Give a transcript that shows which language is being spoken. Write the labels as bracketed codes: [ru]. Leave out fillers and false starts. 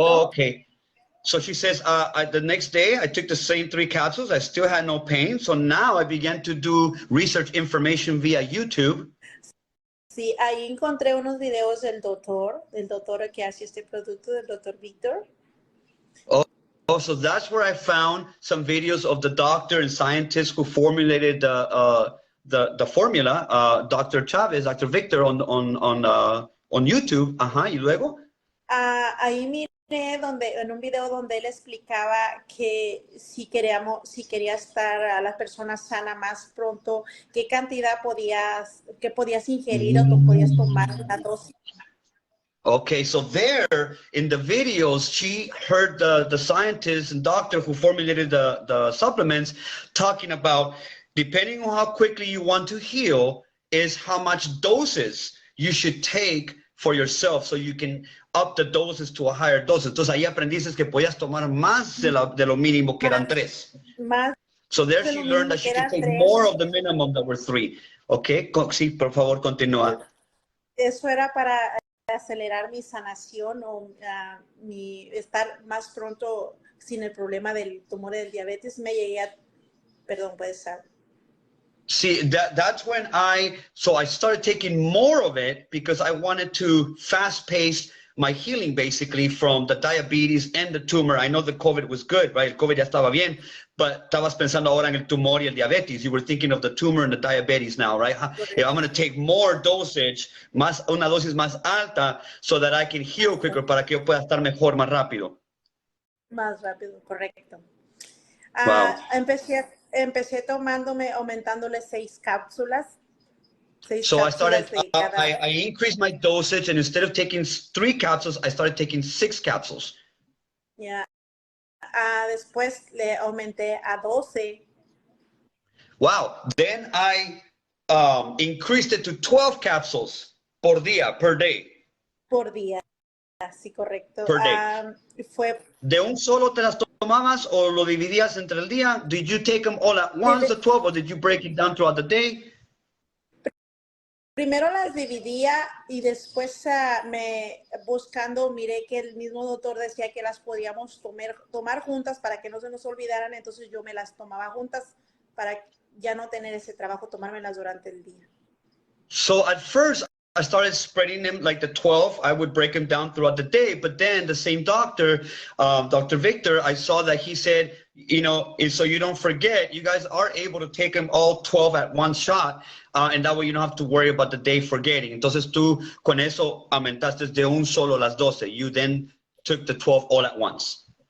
[en] Oh, okay. So she says, the next day I took the same 3 capsules. I still had no pain. So now I began to do research information via YouTube. [es] Sí, ahí encontré unos videos del doctor que hace este producto, del doctor Víctor. [en] Oh, so that's where I found some videos of the doctor and scientist who formulated the formula, Dr. Chavez, Dr. Victor on YouTube. [es] Ajá, y luego. Ahí miré en un video donde él explicaba que si quería estar a la persona sana más pronto, qué cantidad podías ingerir o podías tomar una dosis. [en] Okay, so there in the videos, she heard the scientist and doctor who formulated the supplements talking about, depending on how quickly you want to heal, is how much doses you should take for yourself, so you can up the doses to a higher dose. [es] Entonces ahí aprendiste que podías tomar más de lo mínimo, que eran 3. [en] So there she learned that she could take more of the minimum that were 3. [es] Okay, sí, por favor, continúa. Eso era para acelerar mi sanación o mi estar más pronto sin el problema del tumor del diabetes. Me llegué a, perdón, puedes saber. [en] See, that's when I started taking more of it because I wanted to fast pace my healing basically from the diabetes and the tumor. I know the COVID was good, right? [es] El COVID ya estaba bien, but estabas pensando ahora en el tumor y el diabetes. [en] You were thinking of the tumor and the diabetes now, right? If I'm going to take more dosage, [es] una dosis más alta, [en] so that I can heal quicker, [es] para que yo pueda estar mejor, más rápido. Más rápido, correcto. [en] Wow. [es] Empecé aumentándole 6 cápsulas. [en] So I started, I increased my dosage, and instead of taking 3 capsules, I started taking 6 capsules. [es] Yeah. Después le aumenté a 12. [en] Wow. Then I increased it to 12 capsules per day. [es] Por día, sí, correcto. [en] Per day. [es] ¿De un solo te las tomabas o lo dividías entre el día? [en] Did you take them all at once, the 12, or did you break it down throughout the day? [es] primero las dividía y después buscando miré que el mismo doctor decía que las podíamos tomar juntas para que no se nos olvidaran, entonces yo me las tomaba juntas para ya no tener ese trabajo, tomármelas durante el día. [en] So at first, I started spreading them like the 12. I would break them down throughout the day. But then the same doctor, Dr. Victor, I saw that he said, you know, so you don't forget, you guys are able to take them all 12 at one shot. And that way you don't have to worry about the day forgetting. [es] Entonces tú con eso aumentaste de un solo las 12. [en] You then took the 12 all at once.